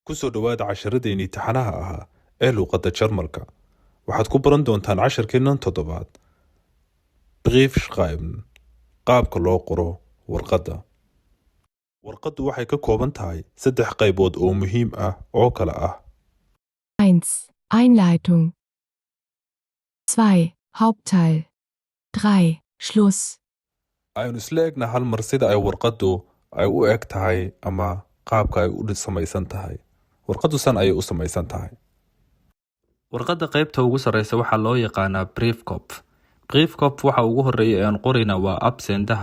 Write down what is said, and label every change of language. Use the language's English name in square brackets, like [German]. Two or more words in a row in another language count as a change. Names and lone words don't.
[Somali] ku soo dhowaada casharadeenii taxanaha ahaa ee luuqadda Jarmalka. Waxaad ku baran doontaan casharkeennan toddobaad. [German] Brief schreiben, [Somali] qaabka loo qoro warqadda. Warqaddu waxay ka kooban tahay 3 qaybood oo muhiim ah oo kala ah. [German] 1. Einleitung. 2. Hauptteil. 3. Schluss. [Somali] Aynu isla egna hal mar sida ay warqaddu ay u eg tahay ama qaabka ay u samaysan tahay. Warqaddu san ayay u samaysan tahay. warqadda qaybta ugu sarreysa waxaa loo yaqaanaa briefkopf. briefkopf waxa ugu horreeya ee aan qorayna waa absendaha.